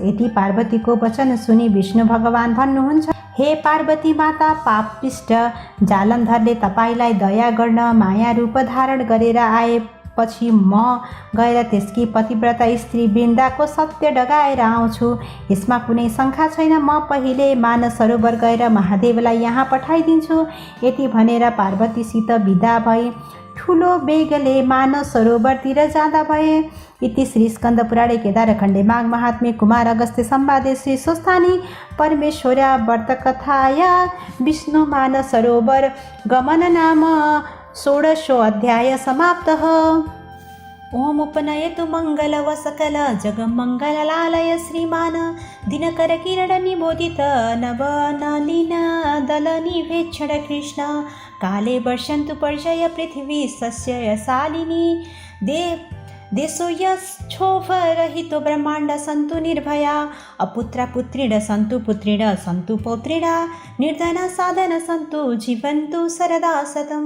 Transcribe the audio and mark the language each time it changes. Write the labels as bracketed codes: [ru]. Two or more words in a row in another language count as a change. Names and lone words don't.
[ne] यति पार्वतीको वचन सुनि विष्णु भगवान भन्नुहुन्छ, हे पार्वती माता, पापिष्ट जालन्धरले तपाईँलाई दया गर्न माया रूप धारण गरेर आएपछि म गएर त्यसकी पतिव्रता स्त्री वृन्दाको सत्य डगाएर आउँछु। यसमा कुनै शङ्का छैन। म पहिले मानस सरोवर गएर महादेवलाई यहाँ पठाइदिन्छु। यति भनेर पार्वतीसित विदा भए ठुलो बेगले मानस सरोवरतिर जाँदा भए। [sa] इति श्री स्कन्द पुराणे केदारखण्डे माघ महात्म्ये कुमार अगस्त्य संवादे श्री स्वस्थानी परमेश्वर्या व्रतकथाया विष्णु मानस सरोवर गमन नाम 16 अध्याय समाप्तः। ओम उपनयतु मंगल सकल जगमंगलालय श्रीमान दिनकर किरण निबोधित नव नलिन दल निभेक्षण कृष्ण काले वर्षन्तु पर्जय पृथ्वी सस्य शालिनी देशो यक्षोभरहितो ब्रह्माण्ड सन्तु निर्भया अपुत्र पुत्रिण सन्तु पुत्रिण सन्तु पौत्रिण निर्धन साधन सन्तु जीवन्तु सरदा शतम्।